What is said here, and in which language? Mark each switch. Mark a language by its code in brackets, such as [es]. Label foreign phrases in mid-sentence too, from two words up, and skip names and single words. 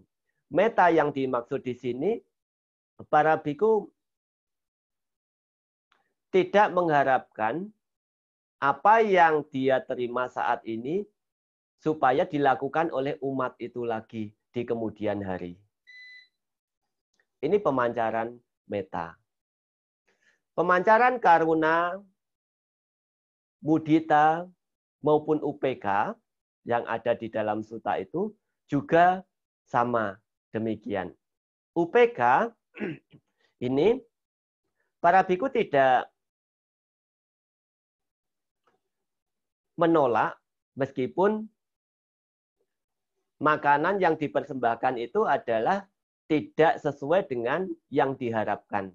[id] Meta yang dimaksud di sini, para biku tidak mengharapkan apa yang dia terima saat ini supaya dilakukan oleh umat itu lagi di kemudian hari. Ini pemancaran meta. Pemancaran karuna, mudita, maupun UPK yang ada di dalam suta itu juga sama demikian. UPK ini para biku tidak menolak meskipun makanan yang dipersembahkan itu adalah tidak sesuai dengan yang diharapkan.